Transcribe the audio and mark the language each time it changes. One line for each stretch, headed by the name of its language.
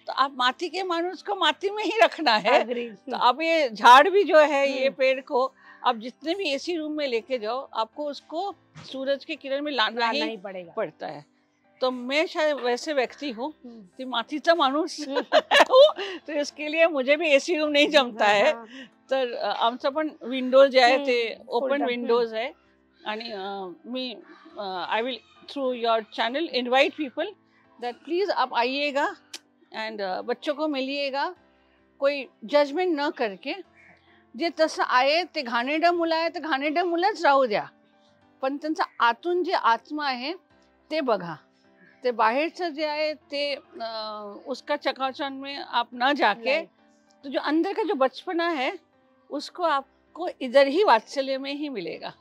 Hindi: तो आप माती के माणूस को माती में ही रखना है. तो आप ये झाड़ भी जो है, ये पेड़ को आप जितने भी एसी रूम में लेके जाओ, आपको उसको सूरज की किरण में लाना ही पड़ता है. तो मैं शायद वैसे व्यक्ति हूँ कि मातीचा माणूस तो इसके लिए मुझे भी एसी रूम नहीं जमता है.
Marathi: तर आमचं पण विंडोज जे आहे ते ओपन विंडोज आहे.
English: आणि मी I will through your channel invite people that please
Hindi: आप आइएगा एंड बच्चों को मिलिएगा, कोई जजमेंट न करके.
Marathi: जे तसं आहे ते घाणेरडं मुलं आहे, ते घाणेरडं मुलंच राहू द्या, पण त्यांचा आतून जे आत्मा आहे ते बघा. ते बाहेरचं जे आहे ते
Hindi: उसका चकाचौंध में आप न जाके, तो जो अंदर का जो बचपना है उसको आपको इधर ही वात्सल्य में ही मिलेगा.